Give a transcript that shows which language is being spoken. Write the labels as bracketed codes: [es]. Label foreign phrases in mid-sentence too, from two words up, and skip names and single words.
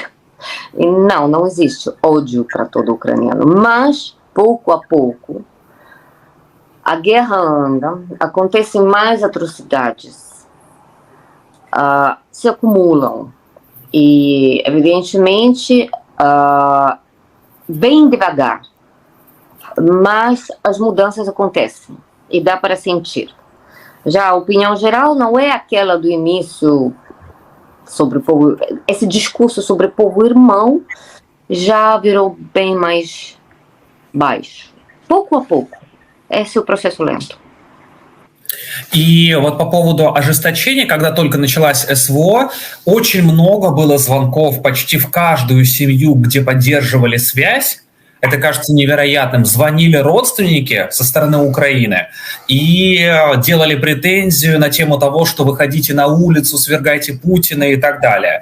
[pt] E não existe ódio para todo ucraniano, mas pouco a pouco a guerra anda, acontecem mais atrocidades, se acumulam e evidentemente bem devagar, mas as mudanças acontecem e dá para sentir. Já a opinião geral não é aquela do início sobre o povo, esse discurso sobre o povo irmão já virou bem mais baixo. Pouco a pouco. Esse é o processo lento. [ru] И вот по поводу ожесточения, когда только началась СВО, очень много было звонков почти в каждую семью, где поддерживали связь. Это кажется невероятным. Звонили родственники со стороны Украины и делали претензию на тему того, что выходите на улицу, свергайте Путина и так далее.